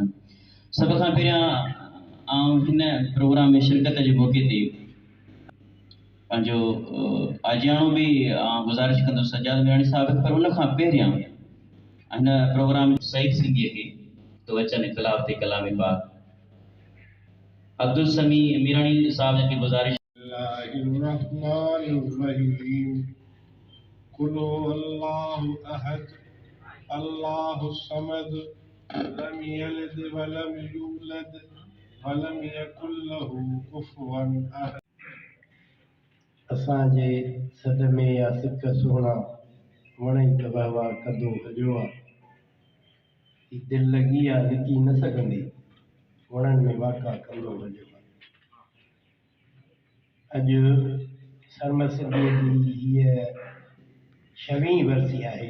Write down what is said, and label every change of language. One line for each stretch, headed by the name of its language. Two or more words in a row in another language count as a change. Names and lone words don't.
Sindhi: सभ खां पहिरियां आउं हिन प्रोग्राम में शिरकत जे मौक़े ते पंहिंजो आजियाणो बि गुज़ारिश कंदुसि सजाद मियाणी साहिब, पर उन खां पहिरियां हिन प्रोग्राम सईद सिंधीअ खे तो अचनि इख़्तिलाफ़ ते कलाम पाक अब्दुल समी मीराणी साहिब जी गुज़ारिश।
Arabic: قل الله أحد الله صمد لم يلد ولم يولد ولم يكل له كفوا أحد.
Sindhi: असांजे सद में या सिक सुहिणा वणई त वहवा कदो हलियो आहे, दिलि लॻी आहे लिकी न सघंदी, वणनि में वाका कंदो हलियो आहे। अॼु सरमद सिंधीअ जी हीअ 6वीं वरसी आहे।